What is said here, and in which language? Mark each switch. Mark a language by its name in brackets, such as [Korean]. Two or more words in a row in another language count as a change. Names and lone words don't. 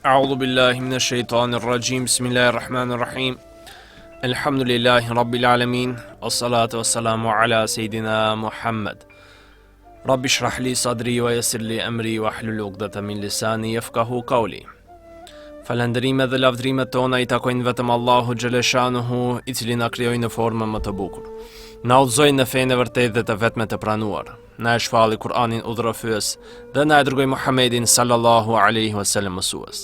[Arabic] أعوذ بالله من الشيطان الرجيم بسم الله الرحمن الرحيم الحمد لله رب العالمين والصلاة والسلام على سيدنا محمد رب اشرح لي صدري ويسر لي أمري واحلل عقدة من لساني يفقهوا قولي. [Albanian] Falënderimet dhe lavdrimet tona I takojnë vetëm Allahu xhaleshanuhu, I cili na krijoi në formën më të bukur. Na udhëzoi në fenë e vërtetë dhe të vetme të pranuar. Na e shpalli Kur'anin udhërofyes dhe na e dërgoi Muhammedin [Arabic] صلى الله عليه وسلم [Albanian] mësues.